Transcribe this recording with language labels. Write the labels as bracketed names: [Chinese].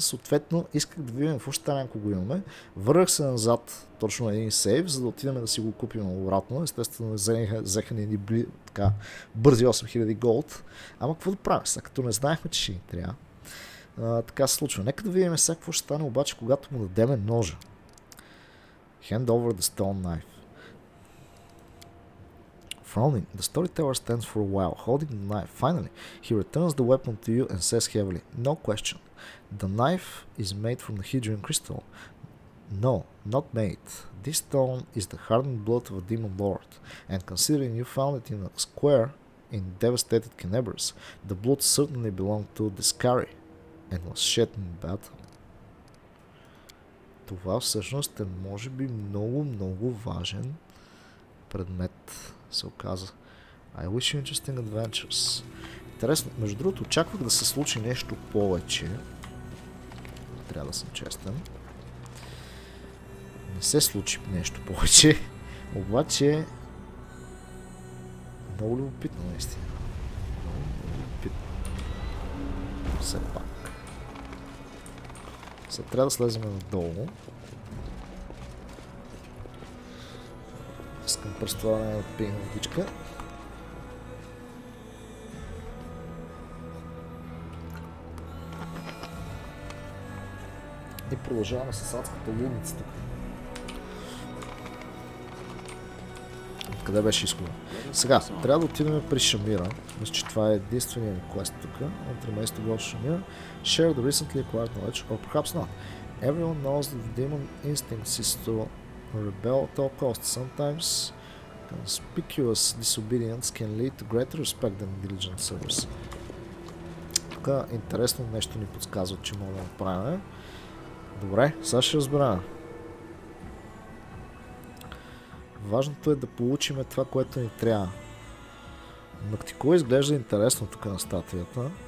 [Bulgarian] Съответно, исках да видим в още няколко го имаме. Върнах се назад точно един сейв, за да отидем да си го купим обратно. Естествено, взеха ни така бързи 8000 голд. Ама какво да правим сега, като не знаехме, че ще ни трябва. Така се случва. Нека да видим сега какво ще стане обаче, когато му дадеме ножа. [English] Hand over the stone knife. Frowning, the storyteller stands for a while, holding the knife. Finally, he returns the weapon to you and says heavily, "No question. The knife is made from the Hedron crystal." "No, not made. This stone is the hardened blood of a demon lord, and considering you found it in a square in devastated Canabras, the blood certainly belonged to the Scary and was shed in battle." [Bulgarian] Това всъщност е може би много важен предмет, се оказа. [English] I wish you interesting adventures. [Bulgarian] Интересно, между другото, очаквах да се случи нещо повече. Трябва да съм честен. Не се случи нещо повече, обаче много любопитно наистина. Много любопитно. Все пак. Сега трябва да слезем надолу. Искам през това да пием водичка. И продължаваме с адската лудница тук. Къде беше изхода? Сега, трябва да отидем при Шамира. Мисля, че това е единствения ни квест тук. От ремейството го Шамира. [English] Share the recently acquired knowledge, or perhaps not. Everyone knows that the demon instincts is to rebel at all costs. Sometimes conspicuous disobedience can lead to greater respect than diligent service. [Bulgarian] Тук интересно нещо ни подсказва, че мога да направим. Добре, сега ще разберем. Важното е да получим това, което ни трябва. Нактико изглежда интересно тук на статуята.